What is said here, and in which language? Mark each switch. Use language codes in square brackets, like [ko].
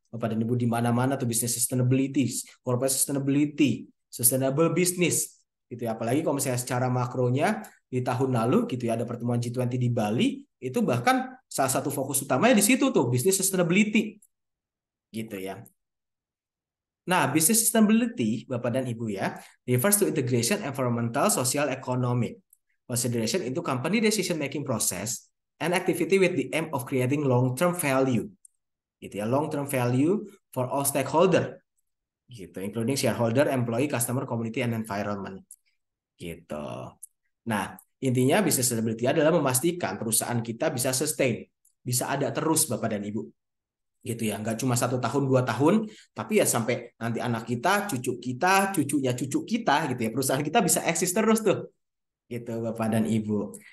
[id] Bapak dan Ibu di mana-mana tuh bisnis sustainability, [en] corporate sustainability, sustainable business [id] gitu ya. Apalagi kalau misalnya secara makronya di tahun lalu gitu ya ada pertemuan G20 di Bali, itu bahkan salah satu fokus utamanya di situ tuh, business sustainability gitu ya. Nah, business sustainability, Bapak dan Ibu ya, [en] refers to integration environmental, social, economic consideration into company decision-making process and activity with the aim of creating long-term value. Gitu ya, long-term value for all stakeholder. Gitu, including shareholder, employee, customer, community, and environment. Gitu. [id] Nah, intinya business sustainability adalah memastikan perusahaan kita bisa sustain, bisa ada terus Bapak dan Ibu. Gitu ya, nggak cuma 1 tahun 2 tahun, tapi ya sampai nanti anak kita, cucu kita, cucunya cucu kita, gitu ya, perusahaan kita bisa eksis terus tuh, gitu Bapak dan Ibu.